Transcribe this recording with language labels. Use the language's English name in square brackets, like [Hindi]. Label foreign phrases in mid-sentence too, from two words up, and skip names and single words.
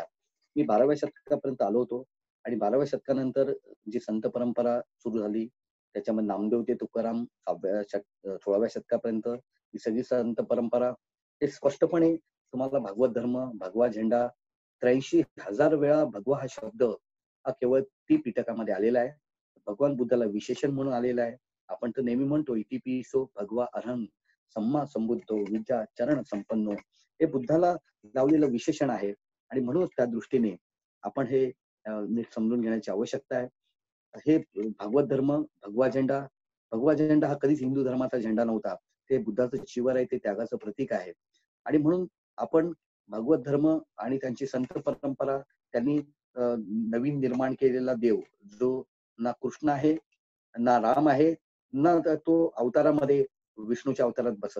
[Marathi] मी 12व्या शतकापर्यंत आलो होतो आणि 12व्या शतकानंतर जी संत परंपरा सुरू झाली त्याच्यामध्ये नामदेव ते तुकाराम 16व्या शतकापर्यंत ही सगळी संत परंपरा हे स्पष्टपणे तुम्हाला भागवत धर्म, भगवा झेंडा 83,000 वेळा भगवा हा शब्द हा केवळ त्रिपिटकामध्ये आलेला आहे. भगवान बुद्धाला विशेषण म्हणून आलेला आहे. आपण तर नेहमी म्हणतो [Pali] इतिपिसो भगवा अरहं सम्मा संबुद्धो विद्या चरण संपन्नो [Marathi] हे बुद्धाला लावलेलं विशेषण आहे आणि म्हणूनच त्या दृष्टीने आपण हे नीट समजून घेण्याची आवश्यकता आहे. हे भागवत धर्म, भगवा झेंडा हा कधीच हिंदू धर्माचा झेंडा नव्हता. ते बुद्धाचं शिवर आहे, ते त्यागाचं प्रतीक आहे आणि म्हणून आपण भागवत धर्म आणि त्यांची संत परंपरा त्यांनी नवीन निर्माण केलेला देव जो ना कृष्ण आहे, ना राम आहे ना तो अवतारामध्ये विष्णूच्या अवतारात बसत.